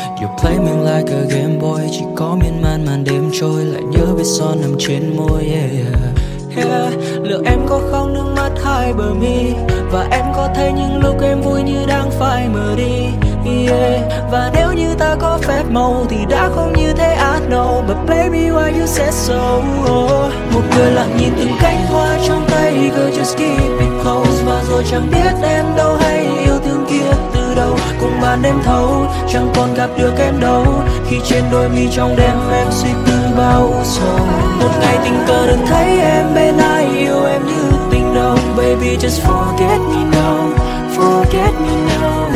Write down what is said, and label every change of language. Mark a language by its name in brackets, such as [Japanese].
[English] You play me like a game boy, [Vietnamese] chỉ có miên man màn đêm trôi. Lại nhớ vết son nằm trên môi, [English] yeah, yeah. [Vietnamese] Liệu em có khóc nước mắt hai bờ mi, và em có thấy những lúc em vui như đang phải mờ đi, [English] yeah. [Vietnamese] Và nếu như ta có phép màu thì đã không như thế, [English] I know. But baby why you said so, oh. [Vietnamese] Một người lặng nhìn từng cánh hoa trong tay, [English] girl just keep it close. [Vietnamese] Và rồi chẳng biết em đâu hay yêu thương kia từ đâu. Cùng bàn đêm thâu chẳng còn gặp được em đâu. Khi trên đôi mi trong đêm em suy tư bao sầu. Một ngày tình cờ được thấy em bên ai, yêu em như tình đầu. [English] Baby just forget me now, forget me now.